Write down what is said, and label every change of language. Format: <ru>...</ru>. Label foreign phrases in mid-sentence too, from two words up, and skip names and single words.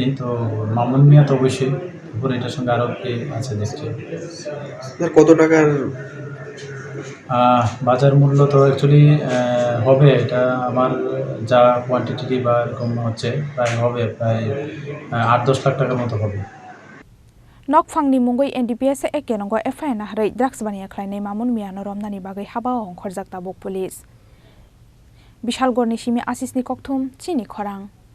<bn>তো মামুন মিয়া তো অবশ্যই, তারপর এটার সঙ্গে আরও কে আছে দেখছি। কত টাকার বাজার মূল্য তো অ্যাকচুয়ালি হবে, এটা আমার যা কোয়ান্টিটি বা এরকম হচ্ছে প্রায় হবে প্রায় 8-10 লাখ টাকার মতো হবে।</bn> <trp>Nokphangni mungoi NDPS eke nongo FIR na harai drugs bania khlainai Mamon miano romnani bagai haba ong khorjak tabok police. Bishalgor ni simi asisni kokthum Chini Khorang.</trp>